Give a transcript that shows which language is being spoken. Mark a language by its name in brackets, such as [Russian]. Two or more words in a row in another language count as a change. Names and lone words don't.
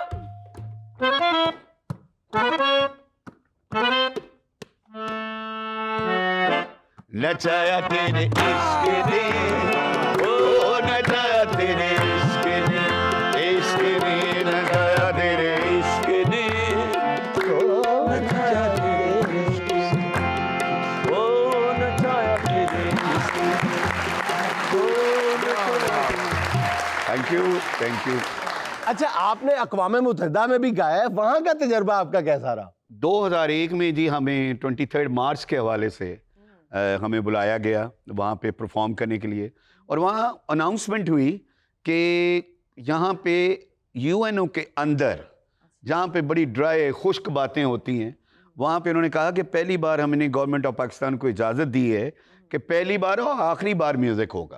[Punjabi] ਨਚਾਇਆ ਤੇਰੇ ਇਸ਼ਕ ਨੇ, ਓ ਨਚਾਇਆ ਤੇਰੇ ਇਸ਼ਕ ਨੇ, ਇਸ਼ਕ ਨੇ ਨਚਾਇਆ ਤੇਰੇ ਇਸ਼ਕ ਨੇ, ਓ ਨਚਾਇਆ ਤੇਰੇ ਇਸ਼ਕ ਨੇ, ਓ ਨਚਾਇਆ ਤੇਰੇ ਇਸ਼ਕ ਨੇ, ਓ ਨਚਾਇਆ। [English] Thank you, thank you. [Urdu] اچھا آپ نے اقوام متحدہ میں بھی گایا ہے، وہاں کا تجربہ آپ کا کیسا رہا? 2001 میں جی ہمیں 23 مارچ کے حوالے سے ہمیں بلایا گیا وہاں پہ پرفارم کرنے کے لیے، اور وہاں اناؤنسمنٹ ہوئی کہ یہاں پہ یو این او کے اندر جہاں پہ بڑی ڈرائی خشک باتیں ہوتی ہیں، وہاں پہ انہوں نے کہا کہ پہلی بار ہم نے گورنمنٹ آف پاکستان کو اجازت دی ہے کہ پہلی بار اور آخری بار میوزک ہوگا.